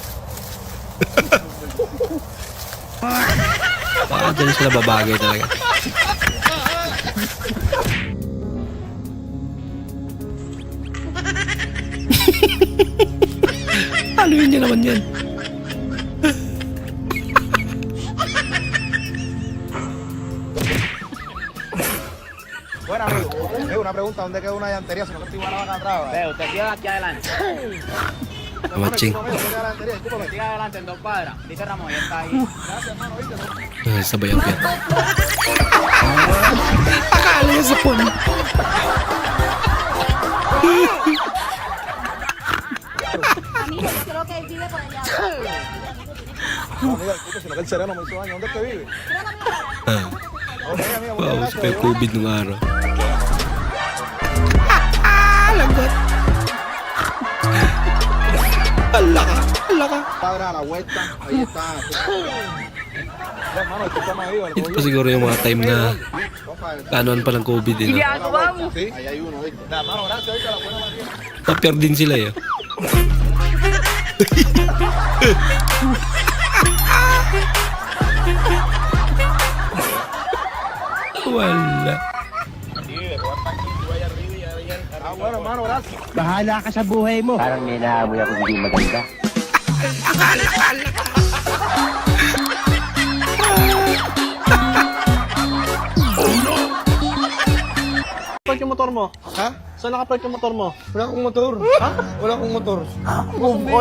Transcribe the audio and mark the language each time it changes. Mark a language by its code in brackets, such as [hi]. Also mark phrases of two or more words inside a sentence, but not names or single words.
[tl] Baka dyan sila babagay talaga. Ano yun niya naman yan? [es] Bueno, amigo, una pregunta, ¿dónde quedó una llantería? Si no estoy igual acá atrás. Usted queda aquí adelante. Maching. Siga adelante en 2 cuadras. Dice Ramón, ya está ahí. Gracias, hermano, ¿viste? [tl] Sabay ang piyat. Akala niya sa phone. [es] Creo que vive por allá. No, amiga, disculpe, si no que el sereno me hizo daño. ¿Dónde es que vive? Ok, amigo, muchas [tl] Wow, [es] gracias. [tl] kaya COVID nung araw. Lagot. Ala ka. [es] Padre, a la vuelta. Ahí está. Ya, hermano, discúlpame ahí. [tl] Ito pa siguro yung mga time na kanoan pa ng COVID eh. [es] No? Sí, ahí hay uno, ¿viste? Ya, hermano, gracias. Ahorita la buena María. [tl] Papier din sila eh. Wala. [es] Ah, bueno, hermano, gracias. [tl] Bahala ka sa buhay mo. Parang may naamoy ako hindi maganda. Park yung motor mo. Ha? Saan nakapark yung motor mo? Wala akong motor. Ha? Wala akong motor. [en] Move on.